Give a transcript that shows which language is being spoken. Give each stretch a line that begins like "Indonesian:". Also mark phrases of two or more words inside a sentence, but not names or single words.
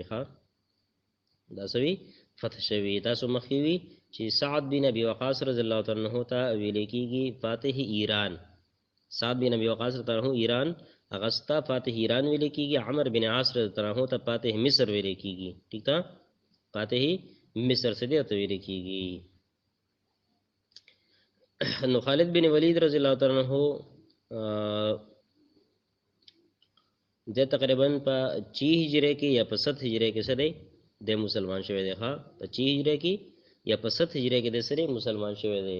Pashto: ها دا سوي فتح شوی. تاسو مخکې چې سعد بن ابي وقاص
Arabic: رضی الله تعالی عنہ
Pashto: ته ویل کیږي فاتح ایران. سعد بن ابي وقاص
Arabic: رضی الله عنه
Pashto: ایران اغستا فاتح ایران ویل کیږي. عمر بن عاص
Arabic: رضی الله عنه
Pashto: ته فاتح مصر ویل کیږي. ٹھیک تا؟ فاتح مصر سے دې ته ویل کیږي. نو خالد بن ولید
Arabic: رضی الله تعالی عنہ
Pashto: د تقریبا په 6 هجری کې یا په 7 هجری کې سره د مسلمان شوی دی. ها په 6 هجری کې یا په 7 هجری کې د سره مسلمان شوی دی.